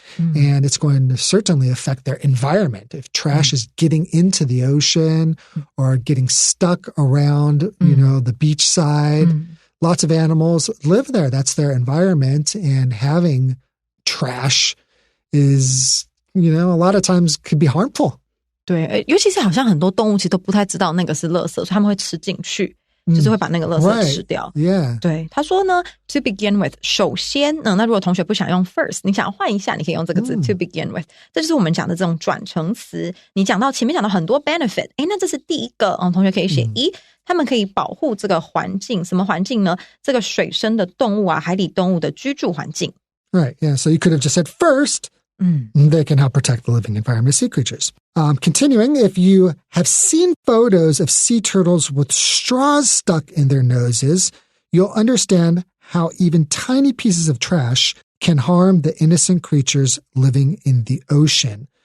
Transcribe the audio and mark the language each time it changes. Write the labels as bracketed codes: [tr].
[en] And it's going to certainly affect their environment. If trash is getting into the ocean or getting stuck around, the beach side, lots of animals live there. That's their environment. And having trash is, a lot of times could be harmful. [zh] 对，尤其是好像很多动物其实都不太知道那个是垃圾，所以他们会吃进去。就是会把那个垃圾吃掉。 [en] Yeah. [zh] 对，他说呢 [en] to begin with [zh] 首先那如果同学不想用 first， 你想换一下，你可以用这个字 to begin with。这就是我们讲的这种转成词。你讲到前面讲到很多 benefit， 那这是第一个同学可以写他们可以保护这个环境，什么环境呢？这个水生的动物啊，海底动物的居住环境。 [en] Right, yeah, so you could have just said first...They can help protect the living environment of sea creatures. Continuing, if you have seen photos of sea turtles with straws stuck in their noses, you'll understand how even tiny pieces of trash can harm the innocent creatures living in the ocean.